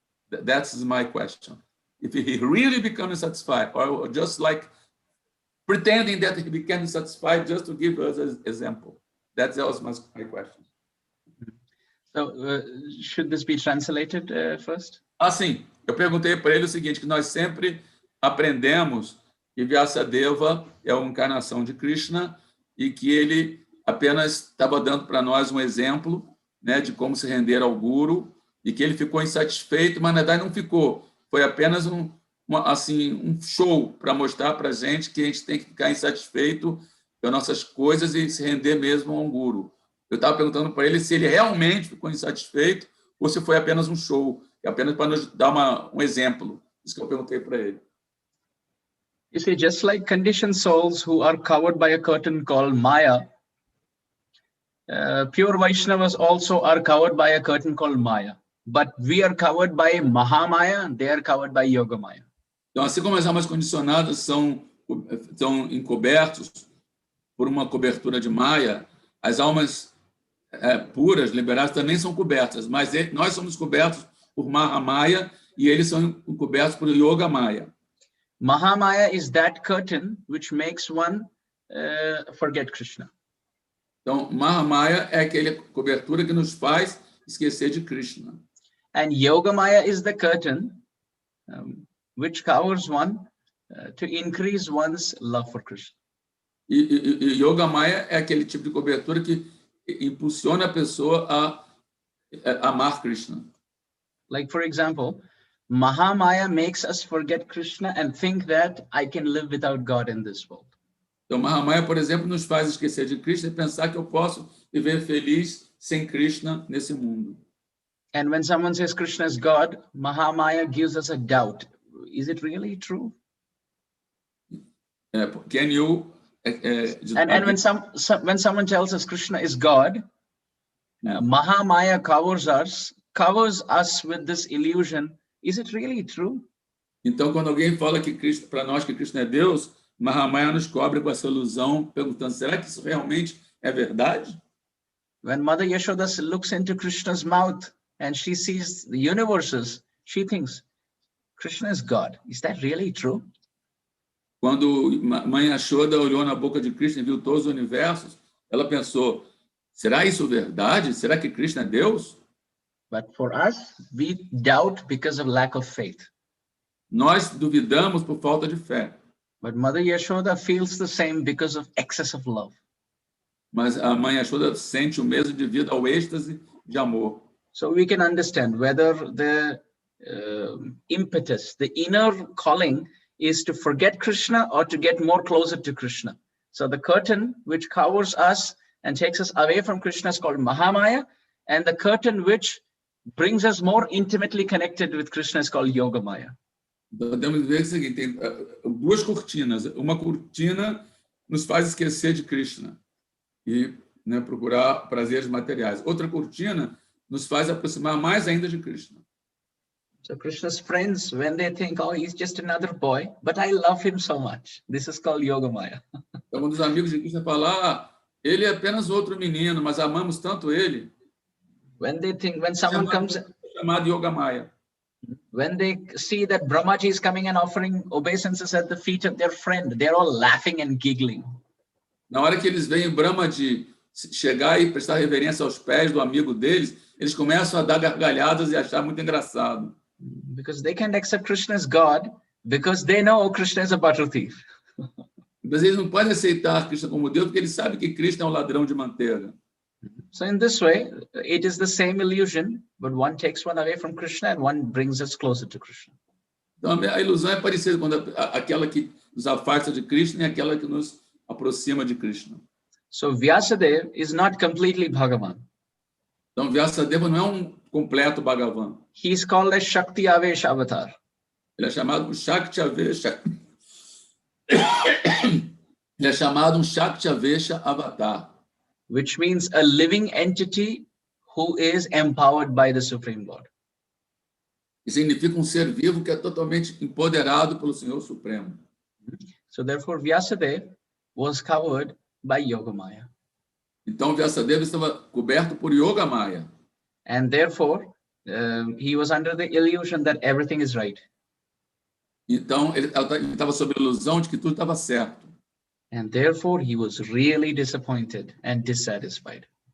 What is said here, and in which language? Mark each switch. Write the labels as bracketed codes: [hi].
[en] That's my question. If he really becomes satisfied, or just like pretending that he became satisfied just to give us an example. That was my question. So, should this be translated first? [pt] Sim. Eu perguntei para ele o seguinte, que nós sempre aprendemos que Vyasadeva é uma encarnação de Krishna e que ele apenas estava dando para nós um exemplo, de como se render ao Guru, e que ele ficou insatisfeito, mas na verdade não ficou. Foi apenas um show para mostrar para a gente que a gente tem que ficar insatisfeito com as nossas coisas e se render mesmo ao Guru. Eu estava perguntando para ele se ele realmente ficou insatisfeito ou se foi apenas um show, apenas para nos dar um exemplo. Isso que eu perguntei para ele. [en] You see, just like conditioned souls who are covered by a curtain called Maya, pure Vaishnavas also are covered by a curtain called Maya. But we are covered by Mahamaya, they are covered by Yoga Maya. [pt] Então, assim como as almas condicionadas são encobertos por uma cobertura de Maya, as almas puras, liberadas, também são cobertas, mas nós somos cobertos por Mahamaya e eles são cobertos por Yoga Maya. [en] Mahamaya is that curtain which makes one forget Krishna. [pt] Então, Mahamaya é aquela cobertura que nos faz esquecer de Krishna. [en] And Yoga Maya is the curtain which covers one to increase one's love for Krishna. [pt] E Yoga Maya é aquele tipo de cobertura que impulsiona a pessoa a amar Krishna. [en] Like, for example, Mahamaya makes us forget Krishna and think that I can live without God in this world. [pt] Então, Mahamaya, por exemplo, nos faz esquecer de Krishna e pensar que eu posso viver feliz sem Krishna nesse mundo. [en] And when someone says Krishna is God, Mahamaya gives us a doubt. Is it really true? Can you? And when someone tells us Krishna is God, Mahamaya covers us with this illusion. Is it really true? [pt] Então, quando alguém fala que para nós que Krishna é Deus, Mahamaya nos cobre com essa ilusão, perguntando: será que isso realmente é verdade? [en] when Mother Yashoda looks into Krishna's mouth and she sees the universes, she thinks, Krishna is God. Is that really true? [pt] Quando Mãe Yashoda olhou na boca de Krishna e viu todos os universos, ela pensou, será isso verdade? Será que Krishna é Deus? [en] But for us, we doubt because of lack of faith. [pt] Nós duvidamos por falta de fé. [en] But Mother Yashoda feels the same because of excess of love. [pt] Mas a Mãe Yashoda sente o mesmo devido ao êxtase de amor. [en] So we can understand whether the impetus, the inner calling is to forget Krishna or to get more closer to Krishna. So the curtain which covers us and takes us away from Krishna is called Mahamaya, and the curtain which brings us more intimately connected with Krishna is called Yogamaya. [pt] Podemos ver o seguinte, tem duas cortinas. Uma cortina nos faz esquecer de Krishna e procurar prazeres materiais. Outra cortina nos faz aproximar mais ainda de Krishna. [en] So Krishna's friends, when they think, oh, he's just another boy, but I love him so much. This is called Yogamaya. [pt] Então, quando os amigos de Krishna falam, ele é apenas outro menino, mas amamos tanto ele. [en] When they think, when someone comes, [pt] chamado Yogamaya. [en] When they see that Brahmaji is coming and offering obeisances at the feet of their friend, they're all laughing and giggling. [pt] Na hora que eles veem Brahmaji chegar e prestar reverência aos pés do amigo deles, eles começam a dar gargalhadas e achar muito engraçado. [en] Because they can't accept Krishna as God, because they know Krishna is a butter thief. [pt] Mas eles não podem aceitar Krishna como Deus, porque eles sabem que Krishna é um ladrão de manteiga. [en] So in this way, it is the same illusion, but one takes one away from Krishna and one brings us closer to Krishna. [pt] Então a ilusão é parecida com aquela que nos afasta de Krishna e aquela que nos aproxima de Krishna. [en] So Vyasadeva is not completely Bhagavan. [pt] Então Vyasadeva não é completo Bhagavan. [en] He is called a Shakti Avesh Avatar. [pt] Ele é chamado de Shakti Avesha. Ele é chamado Shakti Avesha Avatar. [en] Which means a living entity who is empowered by the Supreme Lord. [pt] E significa ser vivo que é totalmente empoderado pelo Senhor Supremo. [en] So therefore Vyasadeva was covered by Yogamaya. [pt] Então Vyasadeva estava coberto por Yogamaya. [en] And therefore he was under the illusion that everything is right. [pt] Então ele estava sob a ilusão de que tudo estava certo. [en] And therefore he was really disappointed and dissatisfied.